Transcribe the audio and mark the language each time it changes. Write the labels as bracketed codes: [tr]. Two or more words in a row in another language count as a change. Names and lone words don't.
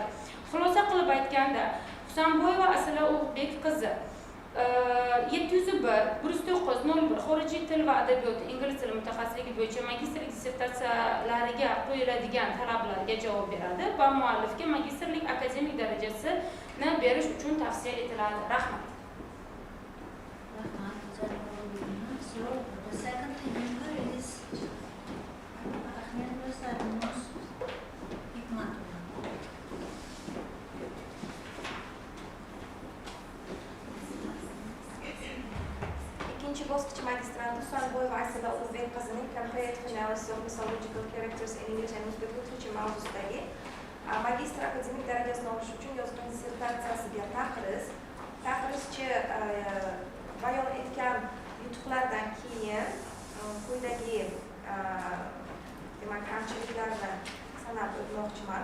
[uz] Xulosa qilib aytganda, Hasanboyeva Asila Ulug'bek qizi 701-109-01 xorijiy til va adabiyoti ingliz tili mutaxassisligi bo'yicha magistrlik dissertatsiyalariga qo'yiladigan talablarga javob beradi va muallifga magistrlik akademik darajasini berish uchun tavsiya etiladi. Rahmat. [en] So the second member is Ahmed Sarmos Hikmatova. [uz] Ikkinchi bosqich magistranti Hasanboyeva Asila Ulug'bek qizining [en] comparative analysis of mythological characters in English and Uzbek literature [uz] mavzusidagi magistr akademik darajasini olish uchun yozgan dissertatsiyasiga taqrizchi bayon etgan yutuqlardan keyin quyidagi demak kamchiliklarni sanab o'tmoqchiman.